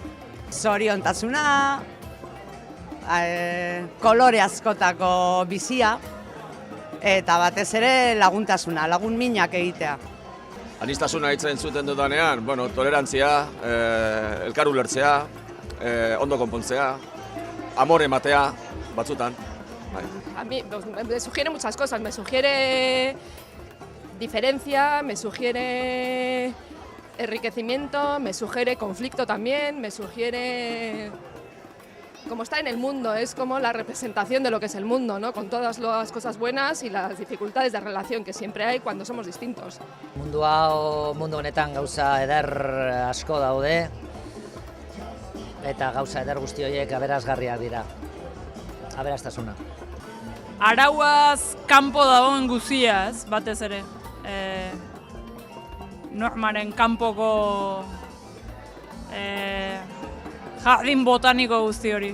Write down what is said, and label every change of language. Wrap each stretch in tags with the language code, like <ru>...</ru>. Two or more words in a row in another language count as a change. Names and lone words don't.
<eu>Zoriontasuna, kolore askotako bizia, eta batez ere laguntasuna, lagun minak egitea. Aniztasuna hitza entzuten dudanean, tolerantzia, elkar ulertzea, ondo konpontzea, amore ematea, batzutan.</eu> <es>A mí me sugiere muchas cosas, me sugiere diferencia, me sugiere enriquecimiento, me sugiere conflicto también, me sugiere como estar en el mundo, es como la representación de lo que es el mundo, ¿no? Con todas las cosas buenas y las dificultades de relación que siempre hay cuando somos distintos.</es> <eu>Mundu honetan gauza eder asko daude, eta gauza eder guzti horiek aberasgarriak dira. Aberastasuna. Arauaz kanpo dagoen guziaz, batez ere. Normaren kanpoko jardin botaniko guzti hori.</eu>